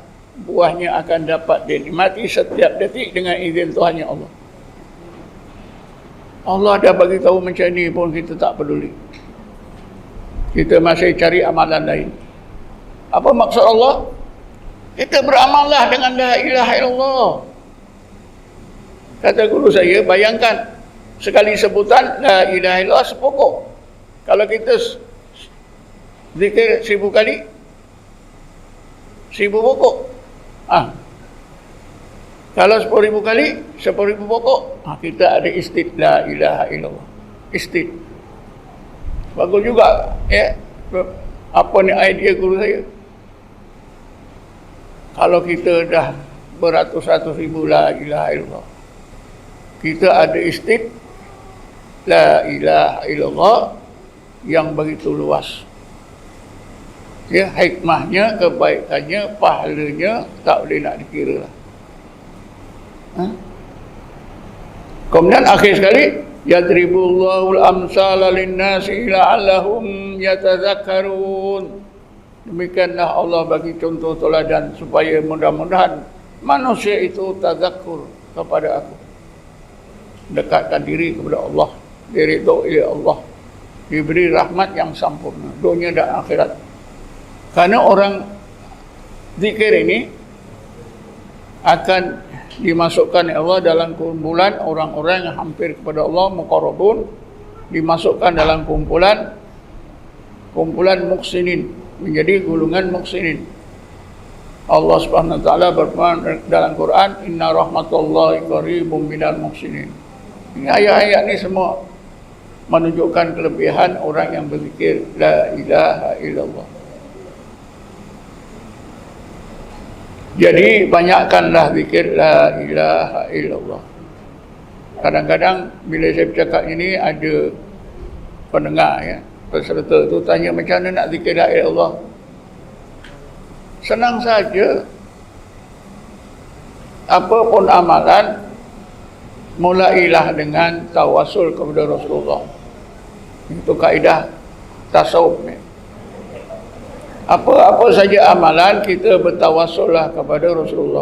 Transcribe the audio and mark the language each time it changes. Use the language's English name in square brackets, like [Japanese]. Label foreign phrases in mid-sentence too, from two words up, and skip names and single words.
[Malay] Buahnya akan dapat dinikmati setiap detik dengan izin Tuhannya Allah. Allah dah bagi tahu macam ni pun kita tak peduli. Kita masih cari amalan lain. Apa maksud Allah? Kita beramallah dengan [Arabic] لا إله إلا الله. [Malay] Kata guru saya, bayangkan sekali sebutan [Arabic] لا إله إلا الله [Malay] sepokok. Kalau kita zikir 1000 kali, 1000 pokok. Kalau 10,000 kali, 10,000 pokok, kita ada istid [Arabic] لا إله إلا الله. [Malay] Istid. Bagus juga, ya. Apa ni idea guru saya? Kalau kita dah beratus-ratus ribu [Arabic] لا إله إلا الله, [Malay] kita ada istid [Arabic] لا إله إلا الله [Malay] yang begitu luas. Ya, hikmahnya, kebaikannya, pahalanya tak boleh nak dikira lah. Kemudian akhir sekali, [Arabic] يضرب الله الأمثال للناس لعلهم يتذكرون. [Malay] Demikianlah Allah bagi contoh teladan supaya mudah-mudahan manusia itu tazakkur kepada aku. dekatkan diri kepada Allah, diridho oleh Allah, diberi rahmat yang sempurna dunia dan akhirat. Karena orang zikir ini akan dimasukkan Allah dalam kumpulan orang-orang yang hampir kepada Allah, muqarrabun, dimasukkan dalam kumpulan muhsinin, menjadi golongan muhsinin. Allah [Arabic] Subhanahu wa taala [Malay] berfirman dalam Quran, [Arabic] إن رحمة الله قريب من المحسنين. [Malay] Ini ayat-ayat ni semua menunjukkan kelebihan orang yang berzikir [Arabic] لا إله إلا الله. [Malay] Jadi banyakkanlah zikir [Arabic] لا إله إلا الله. [Malay] Kadang-kadang bila saya bercakap ini ada pendengar ya, peserta tu tanya macam mana nak zikir [Arabic] لا إله إلا الله. [Malay] Senang saja. Apa pun amalan, mulailah dengan tawasul kepada Rasulullah. Itu kaedah tasawuf ni. Apa-apa saja amalan, kita bertawasullah kepada Rasulullah.